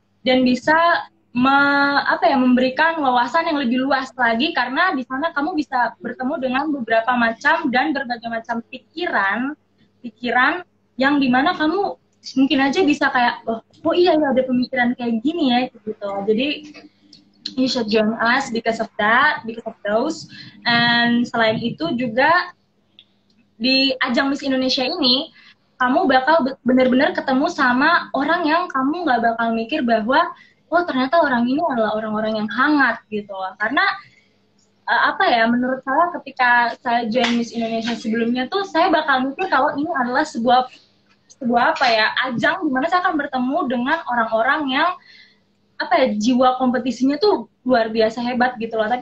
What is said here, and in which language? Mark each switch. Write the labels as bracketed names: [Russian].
[Indonesian] Dan bisa memberikan wawasan yang lebih luas lagi, karena di sana kamu bisa bertemu dengan beberapa macam dan berbagai macam pikiran yang dimana kamu mungkin aja bisa kayak oh iya ya ada pemikiran kayak gini ya gitu. Jadi [English] you should join us because of that, because of those. [Indonesian] And selain itu juga di ajang Miss Indonesia ini kamu bakal benar-benar ketemu sama orang yang kamu nggak bakal mikir bahwa oh ternyata orang ini adalah orang-orang yang hangat gitu loh. Karena apa ya, menurut saya ketika saya join Miss Indonesia sebelumnya tuh saya bakal mikir kalau ini adalah sebuah apa ya, ajang di mana saya akan bertemu dengan orang-orang yang apa ya, jiwa kompetisinya tuh luar biasa hebat gitu loh.